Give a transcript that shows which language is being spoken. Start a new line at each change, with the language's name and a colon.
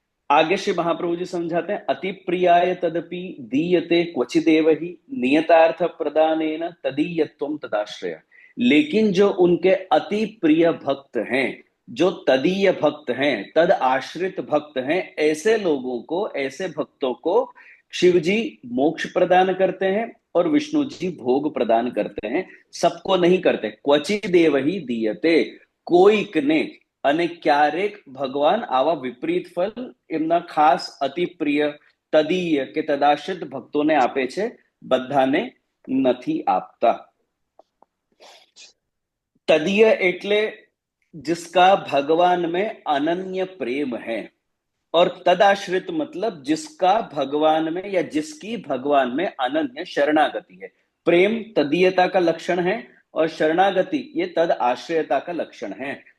Hindi: आगे श्री महाप्रभु जी समझाते हैं,
Sanskrit: अति प्रियाय तदपि दीयते क्वचिदेव ही नियतार्थ प्रदानेन तदीयत्वम तदाश्रय.
Hindi: लेकिन जो उनके अति प्रिय भक्त हैं, जो तदीय भक्त हैं, तद आश्रित भक्त हैं, ऐसे लोगों को, ऐसे भक्तों को शिव जी मोक्ष प्रदान करते हैं और विष्णु जी भोग प्रदान करते हैं. सबको नहीं करते.
Sanskrit: क्वचिदेव ही दीयते,
Gujarati: कोईक ने અને ક્યારેક ભગવાન આવા વિપરીત ફલ એમના ખાસ અતિ પ્રિય તદીય કે તદાશ્રિત ભક્તોને આપે છે, બધાને નથી આપતા. તદીય એટલે
Hindi: जिसका भगवान में अनन्य प्रेम है, और तदाश्रित मतलब जिसका भगवान में या जिसकी भगवान में अनन्य शरणागति है. प्रेम तदीयता का लक्षण है और शरणागति ये तद आश्रयता का लक्षण है.